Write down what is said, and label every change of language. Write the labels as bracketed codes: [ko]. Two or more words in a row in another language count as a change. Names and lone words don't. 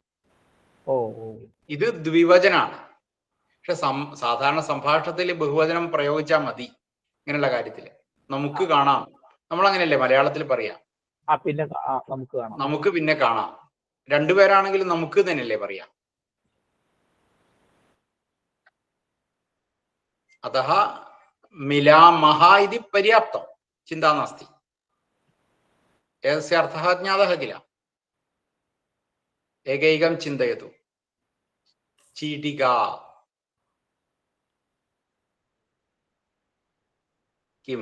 [ml] ഇത് ദ്വിവചനാണ്. പക്ഷെ സാധാരണ സംഭാഷണത്തിൽ ബഹുവചനം പ്രയോഗിച്ചാൽ മതി ഇങ്ങനെയുള്ള കാര്യത്തില്. നമുക്ക് കാണാം, നമ്മൾ അങ്ങനെയല്ലേ മലയാളത്തിൽ പറയാം. നമുക്ക് പിന്നെ കാണാം. രണ്ടുപേരാണെങ്കിലും നമുക്ക് തന്നെയല്ലേ പറയാം. [sa] अतः मिलामः इति पर्याप्तं, चिन्ता नास्ति। एतस्य अर्थः ज्ञातः किल? एकैकं चिन्तयतु। चीटिका किं?